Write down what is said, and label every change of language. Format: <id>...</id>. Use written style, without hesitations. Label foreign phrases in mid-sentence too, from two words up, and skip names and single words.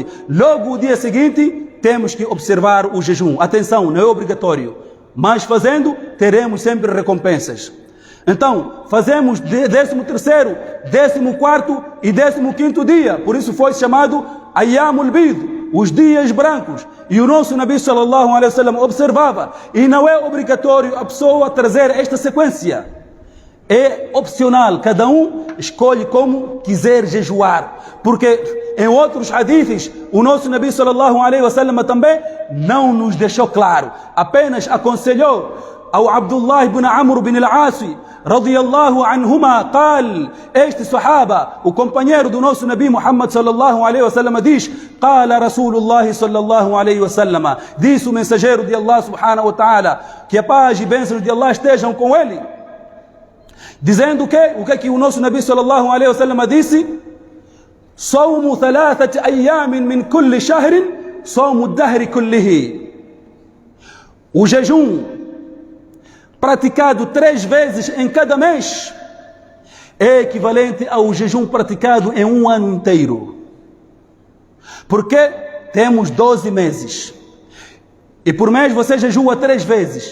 <pt>Logo o dia seguinte, temos que observar o jejum. Atenção, não é obrigatório, mas fazendo, teremos sempre recompensas. Então, fazemos 13º, 14º e 15º dia. Por isso foi chamado Ayyamul Bid, os dias brancos. E o nosso Nabi</pt> <ar>صلى الله عليه وسلم</ar> <pt>observava. E não é obrigatório a pessoa trazer esta sequência. É opcional, cada um escolhe como quiser jejuar. Porque em outros hadiths, o nosso Nabi</pt> <ar>صلى الله عليه وسلم</ar> <pt>também não nos deixou claro. Apenas aconselhou ao Abdullah ibn Amr ibn al-As,</pt> <ar>رضي الله عنهما,</ar> <pt>قال, este sahaba, o companheiro do nosso Nabi Muhammad</pt> <ar>صلى الله عليه وسلم,</ar> <pt>diz:</pt> <ar>قال رسول الله صلى الله عليه وسلم,</ar> <pt>disse o mensageiro de Allah</pt> <ar>سبحانه وتعالى,</ar> <pt>que a paz e bênçãos de Allah estejam com ele, dizendo que o nosso Nabi</pt> <ar>صلى الله عليه وسلم</ar> <pt>disse:</pt> <ar>صوم 3 أيام من كل شهر صوم الدهر كله.</ar> <pt>O jejum praticado 3 vezes em cada mês é equivalente ao jejum praticado em um ano inteiro. Porque temos 12 meses. E por mês você jejua 3 vezes.</pt>